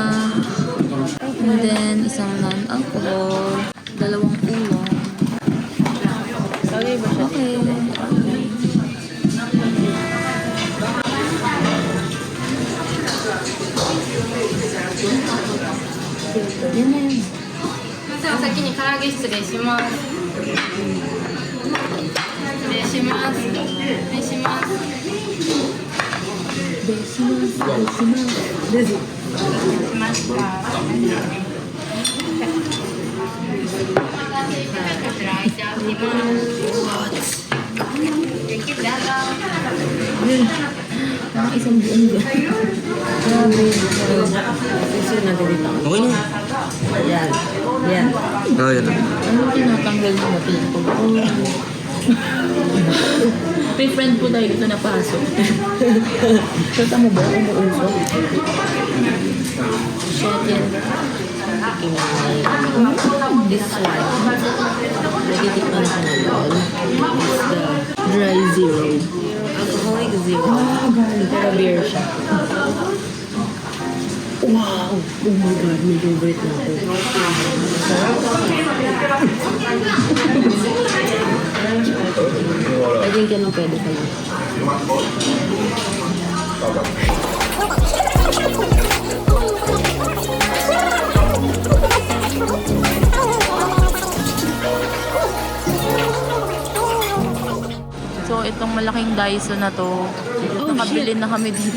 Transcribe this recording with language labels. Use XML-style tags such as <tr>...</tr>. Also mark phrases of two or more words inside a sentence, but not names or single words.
<en>And then,</en> <tl>isang non-alcohol. Dalawang ulam. Okay ba siya? Okay. Yan na yun.</tl> <ja>お先に唐揚げ失礼します。失礼します。失礼します。しました。こちら開いております。</ja> <en>Thank you,</en> <tl>Dada. Isang buong ba? Grabe. Kasi nagdito. Okay na. Ayan. Ayan. Oh, yan. Ano tinatanggal mo na pinto? May friend po tayo dito na pasok. Kita mo ba? Umuuso? Shit yan.</tl> <en>This one.</en> <tl>Nagitikman ko na yun.</tl> <en>Is the dry zero. Alcoholic zero.</en> <tl>Pero beer siya. Wow!</tl> <en>Oh my God,</en> <tl>may favorite na ako.</tl> <en>I think</en> <tl>yan ang pwede pala. So, itong malaking Daiso na to, nakabili na kami dito.</tl>